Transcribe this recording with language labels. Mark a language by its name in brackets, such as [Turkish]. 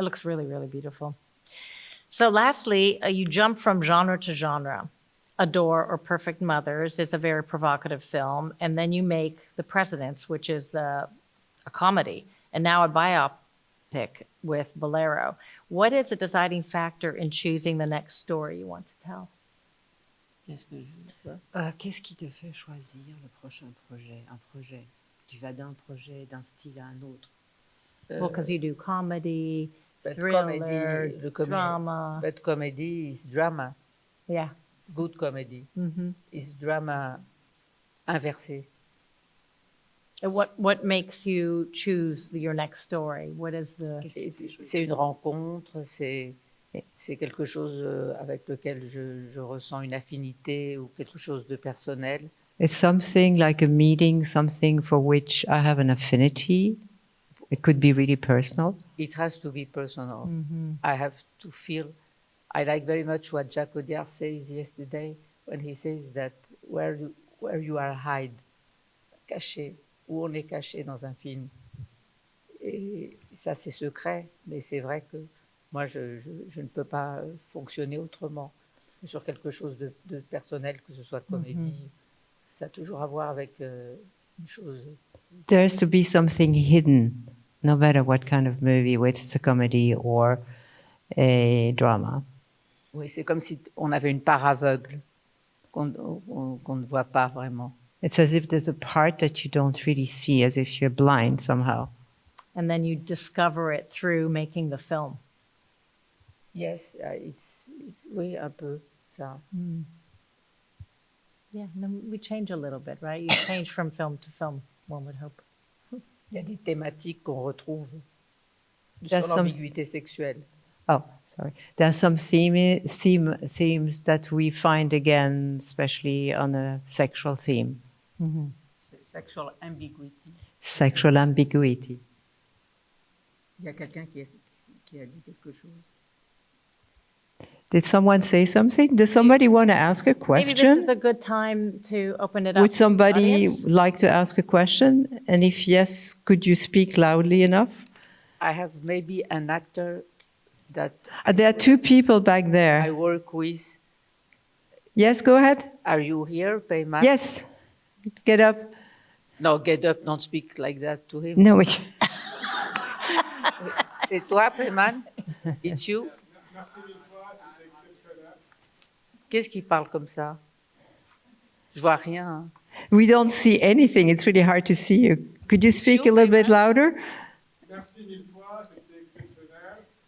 [English] It looks really, really beautiful. So lastly, you jump from genre to genre. Adore or Perfect Mothers is a very provocative film. And then you make The Presidents, which is a comedy, and now a biopic with Bolero. What is a deciding factor in choosing the next story you want to tell? [French] Qu'est-ce qui te fait choisir le prochain projet? Un projet. Tu vas d'un projet, d'un style à un autre. [English] Well, because you do comedy, But thriller, comedy, drama. But comedy is drama. Yeah. Good comedy is drama inversé. And what makes you choose your next story? What is the... [French] C'est une rencontre, c'est quelque chose avec lequel je ressens une affinité ou quelque chose de personnel. [English] It's something like a meeting, something for which I have an affinity. It could be really personal. It has to be personal. I have to feel. I like very much what Jacques says yesterday when he says that where you are hide, [French] caché, où on est caché dans un film. Et ça, c'est secret, mais c'est vrai que moi, je ne peux pas fonctionner autrement que sur quelque chose de personnel, que ce soit comédie. Ça a toujours à voir avec une chose. [English] There has to be something hidden, no matter what kind of movie, whether it's a comedy or a drama. [French] Oui, c'est comme si on avait une part aveugle qu'on ne voit pas vraiment. [English] It's as if there's a part that you don't really see, as if you're blind somehow. And then you discover it through making the film. Yes, it's [French] oui, un peu ça. [English] Yeah, and then we change a little bit, right? You change from film to film, one would hope. [French] Il y a des thématiques qu'on retrouve sur [English] There's some- [French] l'ambiguïté sexuelle. [English] Oh, sorry. There are some themes that we find again, especially on a sexual theme, Sexual ambiguity. sexual ambiguity. [French] Il y a quelqu'un qui a dit quelque chose. [English] Did someone say something? Does somebody want to ask a Maybe this question? is a good time to open it up Would to the somebody audience. like to ask a question? And if yes, could you speak loudly enough? I have maybe an actor that There are two people back I there. work with. Yes, go ahead. Are you here, Payman? Yes, get up. No, get up, don't speak like that to him. No, [French] C'est toi, Payman? [English] It's you? [French] Merci mille fois, c'était exceptionnel. Qu'est-ce qui parle comme ça? Je vois rien. Hein. [English] we don't see anything. It's really hard to see you. Could you speak a little bit louder? [French] Merci mille fois, c'était exceptionnel.